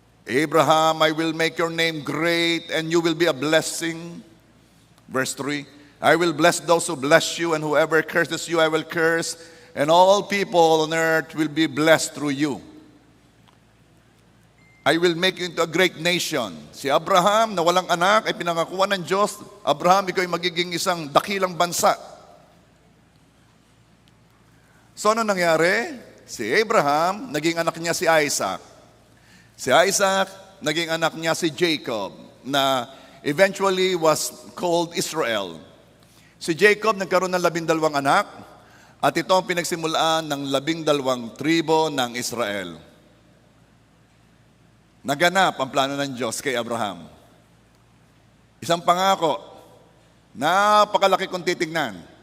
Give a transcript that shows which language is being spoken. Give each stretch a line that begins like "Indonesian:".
English: Abraham, I will make your name great and you will be a blessing. Verse 3, I will bless those who bless you, and whoever curses you, I will curse, and all people on earth will be blessed through you. I will make you into a great nation.
Filipino: Si Abraham, na walang anak, ay pinangakuan ng Diyos. Abraham, ikaw ay magiging isang dakilang bansa. So, ano nangyari? Si Abraham, naging anak niya si Isaac. Si Isaac, naging anak niya si Jacob, na
English: eventually was called
Filipino: Israel. Si Jacob nagkaroon ng 12 anak, at ito ang pinagsimulaan ng 12 tribo ng Israel. Naganap ang plano ng Diyos kay Abraham. Isang pangako, napakalaki kung titignan.